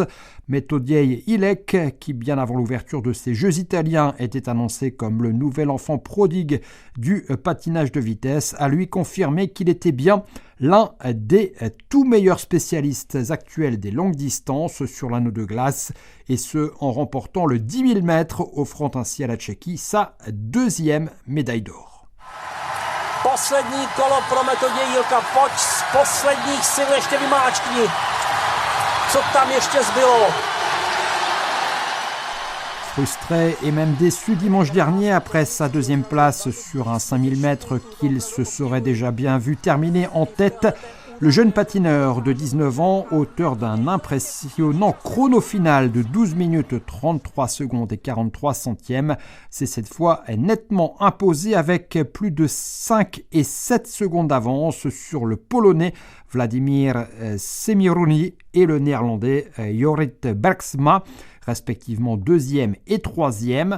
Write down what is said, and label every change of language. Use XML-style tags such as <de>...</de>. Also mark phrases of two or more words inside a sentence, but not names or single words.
<fr>Metodiej Ilek, qui bien avant l'ouverture de ces Jeux italiens était annoncé comme le nouvel enfant prodigue du patinage de vitesse, a lui confirmé qu'il était bien l'un des tout meilleurs spécialistes actuels des longues distances sur l'anneau de glace, et ce en remportant le 10 000 mètres, offrant ainsi à la Tchéquie sa 2e médaille d'or.</fr> <cs>Poslední kolo pro Metodiej Ilka, pojď z posledních sil ještě vymáčkni. Co tam ještě zbylo?</cs> <fr>Frustré et même déçu dimanche dernier après sa 2e place sur un 5000 mètres qu'il se serait déjà bien vu terminer en tête, le jeune patineur de 19 ans, auteur d'un impressionnant chrono final de 12 minutes 33 secondes et 43 centièmes, s'est cette fois nettement imposé avec plus de 5 et 7 secondes d'avance sur le Polonais Wladimir Semiruni et le Néerlandais Jorrit Bergsma, respectivement 2e et 3e.</fr>